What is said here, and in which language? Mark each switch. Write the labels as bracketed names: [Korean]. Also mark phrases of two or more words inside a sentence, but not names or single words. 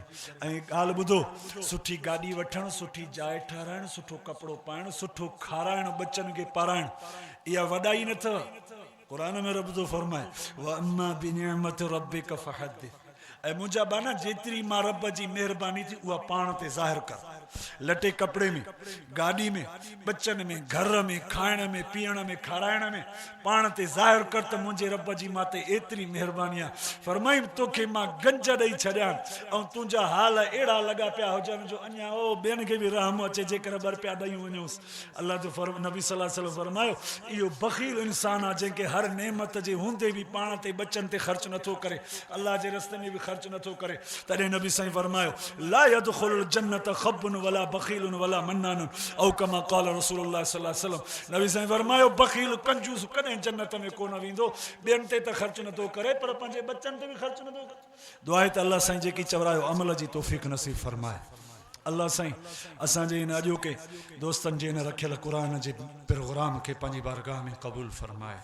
[Sindhi] ऐं ॻाल्हि ॿुधो, सुठी गाॾी वठणु, सुठी जाइ ठाराइणु, सुठो कपिड़ो पाइणु, सुठो खाराइणु, बच्चनि खे पाराइणु, इहा वॾाई न अथव। क़ुरान में रब थो फरमाए [Arabic] وأما بنعمة ربك فحدث, [Sindhi] ऐं मुंहिंजा बाना जेतिरी मां रब जी महिरबानी थी उहा पाण ते ज़ाहिर कर। लटे कपड़े में, गाड़ी में, बच्चन में, घर में, खाइण में, पीअण में, खाराइण में पाण ते ज़ाहिर कर त मुंहिंजे रब जी माते एतिरी महिरबानी आहे। फरमाई तोखे मां गंज ॾेई छॾियां ऐं तुंहिंजा हाल अहिड़ा लॻा पिया हुजनि जो अञा ओ ॿियनि खे बि रहम अचे जेकर ॿर पिया ॾेई वञोसि। अल्लाह जो नबी [Arabic] صلى الله عليه وسلم [Sindhi] फरमायो इहो बख़ील इंसान आहे जंहिंखे हर नेमत जे हूंदे बि पाण ते बच्चनि ते ख़र्च नथो करे, अल्लाह जे रस्ते में बि ख़र्च नथो करे। तॾहिं नबी साईं फरमायो [Arabic] لا يدخل الجنة خب ولا بخيل ولا منان أو كما قال رسول الله صلى الله عليه وسلم. [Sindhi] नबी साईं फरमायो बख़ील कंजूस कॾहिं जन्नत में कोन वेंदो, ॿियनि ते त ख़र्च नथो करे पर पंहिंजे बच्चनि ते बि ख़र्च नथो करे। दुआ आहे त अल्लाह साईं जेकी चवरायो अमल जी तौफ़ीक़ नसीब फरमाए। अल्लाह साईं असांजे इन अॼोके दोस्तनि जे इन रखियल क़ुरान जे प्रोग्राम खे पंहिंजी बारगाह में क़बूल फरमाए।